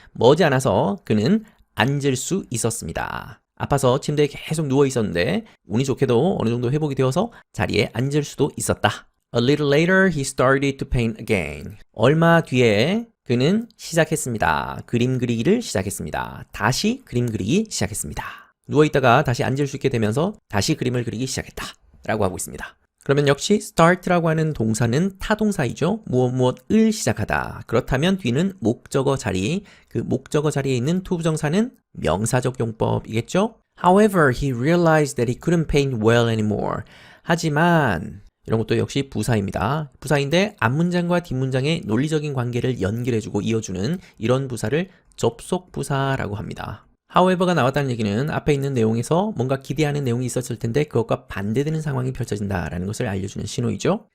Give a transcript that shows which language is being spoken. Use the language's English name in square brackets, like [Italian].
[Korean] 머지않아서 그는 앉을 수 있었습니다. 아파서 침대에 계속 누워 있었는데 운이 좋게도 어느 정도 회복이 되어서 자리에 앉을 수도 있었다. [English] A little later, he started to paint again. [Korean] 얼마 뒤에 그는 시작했습니다. 그림 그리기를 시작했습니다. 다시 그림 그리기 시작했습니다. 누워있다가 다시 앉을 수 있게 되면서 다시 그림을 그리기 시작했다. 라고 하고 있습니다. 그러면 역시 start라고 하는 동사는 타동사이죠. 무엇을 시작하다. 그렇다면 뒤는 목적어 자리, 그 목적어 자리에 있는 투부정사는 명사적 용법이겠죠. [English] However, he realized that he couldn't paint well anymore. [Korean] 하지만 이런 것도 역시 부사입니다. 부사인데 앞문장과 뒷문장의 논리적인 관계를 연결해주고 이어주는 이런 부사를 접속 부사라고 합니다. however가 나왔다는 얘기는 앞에 있는 내용에서 뭔가 기대하는 내용이 있었을 텐데 그것과 반대되는 상황이 펼쳐진다라는 것을 알려주는 신호이죠.